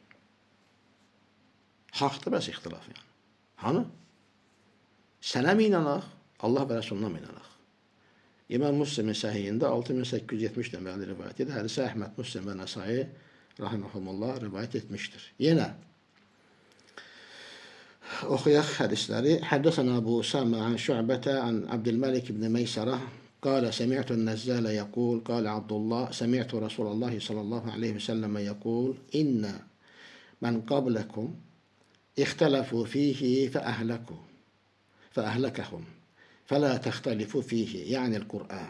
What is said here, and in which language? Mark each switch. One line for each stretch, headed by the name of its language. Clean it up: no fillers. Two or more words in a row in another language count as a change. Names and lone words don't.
Azerbaijani: Haqdır bəs ixtilaf yəni. Hanı? Sənə mi inanaq, Allah və Rəsuluna mı inanaq? İmam Müslimin səhiyində 6870 nömrəli rivayət edir. Hədisə Əhməd, Müslim və Nəsai rahimehumullah rivayət etmişdir.
Arabic: Yenə أخيخ حدثنا حدثنا أبو أسامة عن شعبة عن عبد الملك بن ميسرة قال سمعت النزال يقول قال عبد الله سمعت رسول الله صلى الله عليه وسلم يقول إن من قبلكم اختلفوا فيه فأهلكهم فلا تختلفوا فيه يعني القرآن.